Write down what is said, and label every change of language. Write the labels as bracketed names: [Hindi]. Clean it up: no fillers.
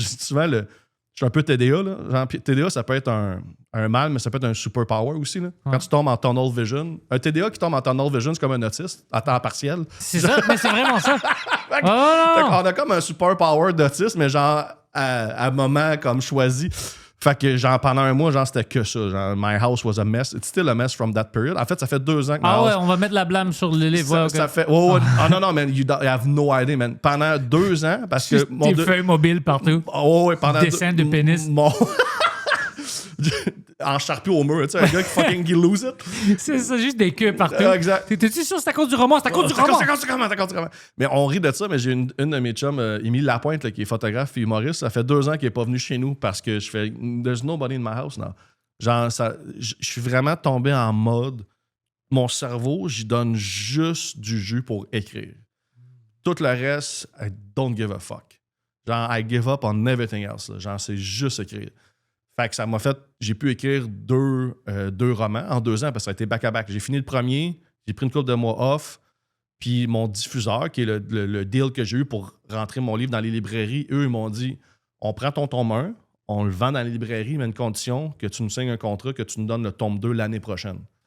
[French] Souvent, je suis un peu TDA. Là. Genre, TDA, ça peut être un mal, mais ça peut être un super power aussi. Là. Quand tu tombes en tunnel vision. Un TDA qui tombe en tunnel vision, c'est comme un autiste à temps partiel. C'est ça, mais c'est vraiment ça. On a comme un super power d'autisme, mais genre à moment comme choisi. Fait que genre pendant 1 mois, genre c'était que ça. [English] Genre, my house was a mess. It's still a mess from that period. [French] En fait, ça fait 2 ans que on va mettre la blâme sur le livre. Ça fait... [English] non, man, you have no idea, man. [French] Pendant 2 ans, parce que... Des feuilles mobiles partout. Pendant... Dessin de pénis. En charpie au mur, tu sais, un gars qui [English] fucking lose it. [French] C'est ça, juste des queues partout. Exact. T'es-tu sûr que c'est à cause du roman? C'est à cause du roman. C'est à cause du roman. Mais on rit de ça, mais j'ai une de mes chums, Émile Lapointe, là, qui est photographe et humoriste. Ça fait 2 ans qu'il n'est pas venu chez nous parce que je fais [English] there's nobody in my house now. [French] Genre, je suis vraiment tombé en mode mon cerveau, j'y donne juste du jus pour écrire. Tout le reste, [English] I don't give a fuck. Genre, I give up on everything else. [French] Là. Genre, c'est juste écrire. Fait que ça m'a fait... J'ai pu écrire 2 romans en 2 ans parce que ça a été back-à-back. J'ai fini le premier, j'ai pris une couple de mois off, puis mon diffuseur, qui est le deal que j'ai eu pour rentrer mon livre dans les librairies, eux, ils m'ont dit, on prend ton tome 1, on le vend dans les librairies, mais à une condition que tu nous signes un contrat, que tu nous donnes le tome 2 l'année prochaine.